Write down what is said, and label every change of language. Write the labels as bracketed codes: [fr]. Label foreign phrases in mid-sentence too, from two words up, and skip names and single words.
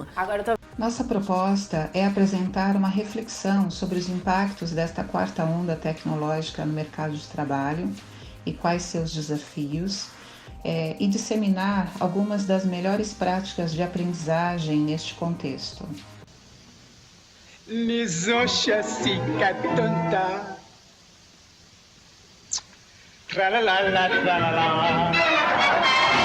[pt] Nossa proposta é apresentar uma reflexão sobre os impactos desta quarta onda tecnológica no mercado de trabalho e quais seus desafios, e disseminar algumas das melhores práticas de aprendizagem neste contexto. Nizosha sikatanta. Tra la la la la la.